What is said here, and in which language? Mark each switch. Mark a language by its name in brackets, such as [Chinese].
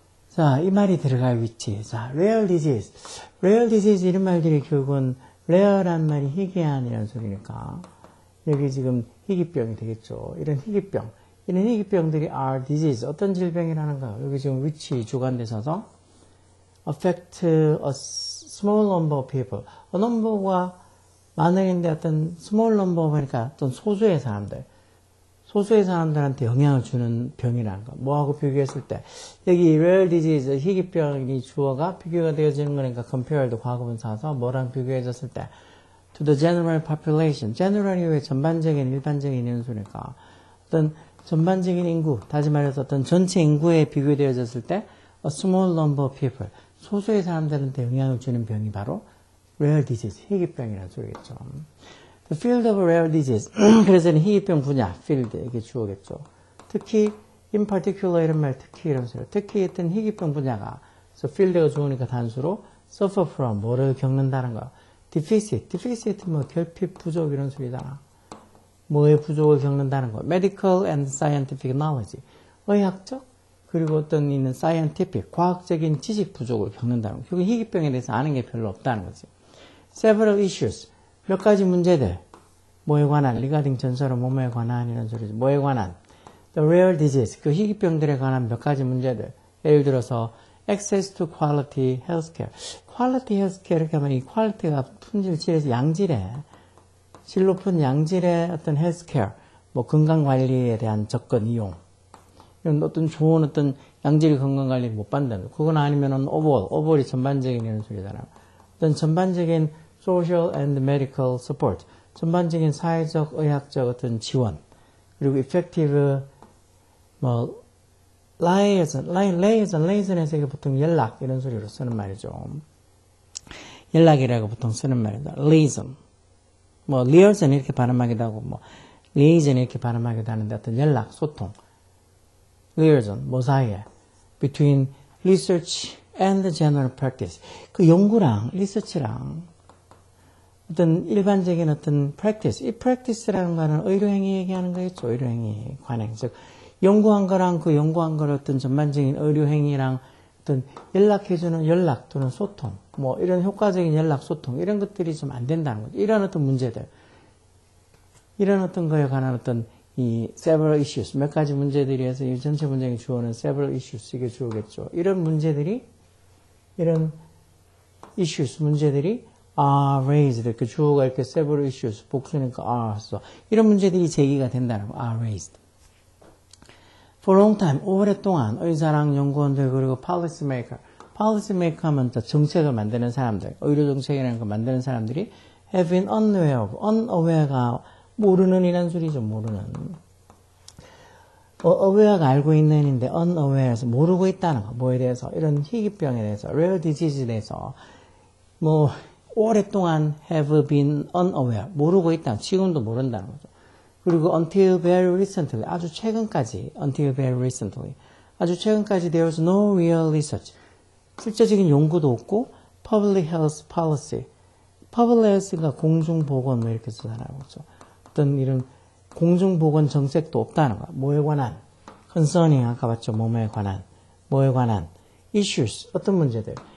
[Korean] 자, 이 말이 들어갈 위치. 자, rare disease. rare disease 이런 말들이 결국은 rare란 말이 희귀한이라는 소리니까 여기 지금 희귀병이 되겠죠. 이런 희귀병들이 are disease. 어떤 질병이라는 거예요. 여기 지금 위치 주관돼서 [English] affect a small number of people. [Korean] a number가 많은데 어떤 small number 보니까 어떤 소수의 사람들한테 영향을 주는 병이라는 거. 뭐하고 비교했을 때 여기 rare disease 희귀병이 주어가 비교가 되어지는 거니까 compared 과거분사서 뭐랑 비교해졌을 때 [English] to the general population. [Korean] general이 왜 전반적인 일반적인 이런 소리니까 어떤 전반적인 인구, 다시 말해서 어떤 전체 인구에 비교되어졌을 때 [English] a small number of people. [Korean] 소수의 사람들한테 영향을 주는 병이 바로 rare disease, 희귀병이라는 소리겠죠. [English] The field of rare disease. [Korean] 그래서 희귀병 분야, field, 이게 주어겠죠. 특히, in particular 이런 말, 특히 이런 소리. 특히 어떤 희귀병 분야가, 그래서 field가 좋으니까 단수로 [English] suffer from, [Korean] 뭐를 겪는다는 거. deficit 뭐 결핍, 부족 이런 소리잖아. 뭐의 부족을 겪는다는 거. [English] medical and scientific knowledge. [Korean] 의학적, 그리고 어떤 있는 scientific, 과학적인 지식 부족을 겪는다는 거. 결국 희귀병에 대해서 아는 게 별로 없다는 거지. [English] several issues. [Korean] 몇 가지 문제들, 뭐에 관한, regarding 전설은 뭐뭐에 관한 이런 소리죠. 뭐에 관한, the rare disease, 그 희귀병들에 관한 몇 가지 문제들. 예를 들어서 [English] access to quality healthcare. [Korean] quality healthcare 이렇게 하면 이 quality가 품질, 질에서 양질의, 질 높은 양질의 어떤 healthcare, 뭐 건강관리에 대한 접근, 이용. 이런 어떤 좋은 어떤 양질 건강관리를 못 받는다. 그건 아니면은 overall이 전반적인 이런 소리잖아요. 어떤 전반적인 [English] social and medical support, [Korean] 전반적인 사회적, 의학적 어떤 지원, 그리고 effective, 뭐, liaison에서 이게 보통 연락, 이런 소리로 쓰는 말이죠. 연락이라고 보통 쓰는 말이다. [English] liaison. [Korean] 뭐, liaison 이렇게 발음하기도 하고, 뭐, liaison 이렇게 발음하기도 하는데 어떤 연락, 소통. liaison, 뭐 사이에. [English] between research and general practice. [Korean] 그 연구랑, research랑, 어떤 일반적인 어떤 practice, 이 practice라는 거는 의료행위 얘기하는 거겠죠. 의료행위 관행. 즉, 연구한 거랑 그 연구한 걸 어떤 전반적인 의료행위랑 어떤 연락해주는 연락 또는 소통, 뭐 이런 효과적인 연락, 소통, 이런 것들이 좀 안 된다는 거죠. 이런 어떤 문제들. 이런 어떤 거에 관한 어떤 이 several issues, 몇 가지 문제들이 해서 이 전체 문장의 주어는 several issues, 이게 주어겠죠. 이런 문제들이, 이런 issues, 문제들이 [English] are raised. [Korean] 이렇게 주어가 이렇게 several issues, 복수니까 are, so. 이런 문제들이 제기가 된다는 거, are raised. [English] for a long time, [Korean] 오랫동안 의사랑 연구원들 그리고 [English] policy maker. [Korean] policy maker 하면 정책을 만드는 사람들, 의료 정책이라는 거 만드는 사람들이 [English] have been unaware of. [Korean] unaware가 모르는 이란 소리죠. 모르는. aware가 알고 있는인데 unaware에서 모르고 있다는 거. 뭐에 대해서? 이런 희귀병에 대해서, rare disease에 대해서 뭐 오랫동안 [English] have been unaware. [Korean] 모르고 있다. 지금도 모른다는 거죠. 그리고 [English] until very recently. [Korean] 아주 최근까지. [English] until very recently. [Korean] 아주 최근까지 [English] there was no real research. [Korean] 실제적인 연구도 없고 public health policy. public health가 공중보건 뭐 이렇게 쓰잖아요. 그렇죠? 어떤 이런 공중보건 정책도 없다는 거야. 뭐에 관한? concerning 아까 봤죠. 뭐뭐에 관한. 뭐에 관한? issues. 어떤 문제들?